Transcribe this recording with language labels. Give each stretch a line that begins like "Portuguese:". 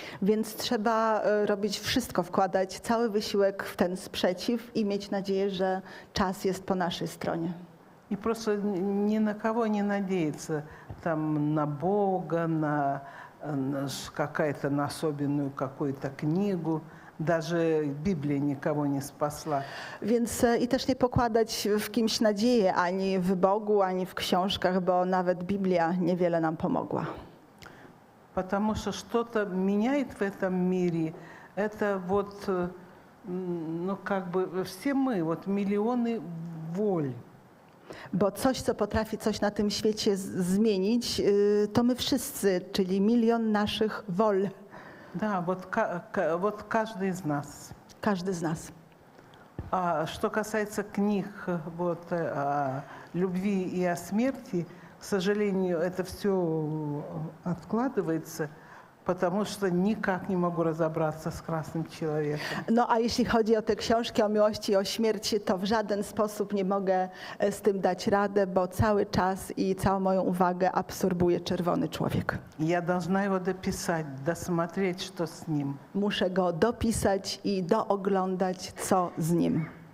Polish: Więc trzeba robić wszystko, wkładać cały wysiłek w ten sprzeciw i mieć nadzieję, że czas jest po naszej stronie.
Russian: И просто ни на кого не надеяться, там, на Бога, на какая-то на особенную какую-то книгу. Даже Biblia nikogo nie spasła.
Polish: Więc i też nie pokładać w kimś nadzieję, ani w Bogu, ani w książkach, bo nawet Biblia niewiele nam pomogła.
Russian: Потому что что-то меняет в этом мире. Это вот, ну как бы все мы, вот миллионы воль.
Polish: Bo coś, co potrafi coś na tym świecie zmienić, to my wszyscy, czyli milion naszych wol,
Russian: Да, вот каждый из нас.
Polish: każdy z nas.
Russian: А что касается книг вот, о любви и о смерти, к сожалению, это все откладывается, потому что никак не могу разобраться с красным человеком.
Polish: No a jeśli chodzi o te książki o miłości i o śmierci, to w żaden sposób nie mogę z tym dać radę, bo cały czas i całą moją uwagę absorbuje czerwony człowiek.
Russian: Я должна его дописать, досмотреть, что с ним.
Polish: Muszę go dopisać i dooglądać, co z nim.